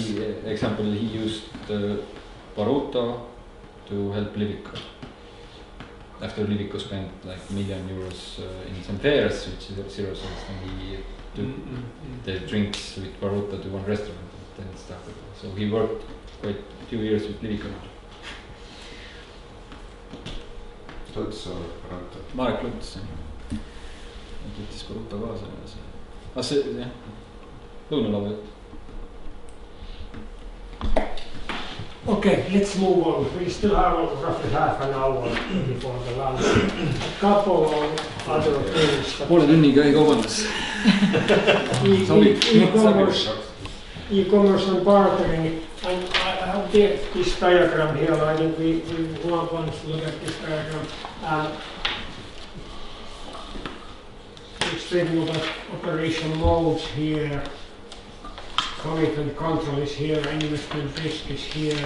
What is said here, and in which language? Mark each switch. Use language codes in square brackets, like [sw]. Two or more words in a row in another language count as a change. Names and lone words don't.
[en] Example, he used Baruto to help Liviko. After Liviko spent like €1 million in some fairs, which is 0 cents, and he took the drinks with Baruto to one restaurant and then started. So he worked quite a few years with Liviko. Luts or Baruto? Marek Luts. [et] Võttis Baruto kaasa ja see. Ah see, jah. Lõunalava jutt. [en] Okay, let's move on. We still have roughly half an hour before the lunch. A couple of other things. [et] Poole tunniga ei kaubandas. [en] E-commerce and bartering. And I have this diagram here. I think we want to look at this diagram. speaking about operation modes here, commitment control is here, investment risk is here.